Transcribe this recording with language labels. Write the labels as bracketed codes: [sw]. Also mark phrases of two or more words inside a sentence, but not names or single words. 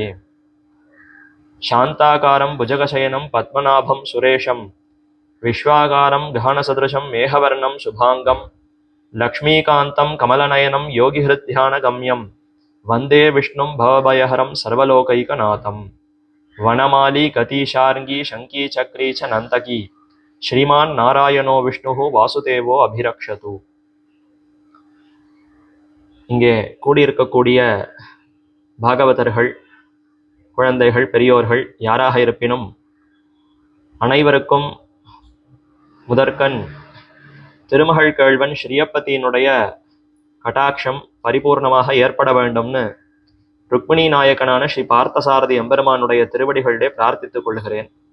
[sa] शान्ताकारं भुजगशयनं पद्मनाभं सुरेशं विश्वाकारं गहनसदृशं मेघवर्णं शुभाङ्गं लक्ष्मीकान्तं कमलनयनं योगिहृद्ध्यानगम्यं वन्दे विष्णुं भवभयहरं सर्वलोकैकनाथं। वनमाली कतीशार्ङ्गी शङ्की चक्री च नन्तकी श्रीमान् नारायणो विष्णु वासुदेवो अभिरक्षतु. [ta] இங்கே கூடியிருக்கக்கூடிய பாகவதர்கள், குழந்தைகள், பெரியோர்கள் யாராக இருப்பினும் அனைவருக்கும் முதற்கண் திருமகள் கேழ்வன் ஸ்ரீயப்பதியினுடைய கடாட்சம் பரிபூர்ணமாக ஏற்பட வேண்டும்னு ருக்மிணி நாயகனான ஸ்ரீ பார்த்தசாரதி எம்பெருமானுடைய திருவடிகளிலே பிரார்த்தித்துக் கொள்கிறேன்.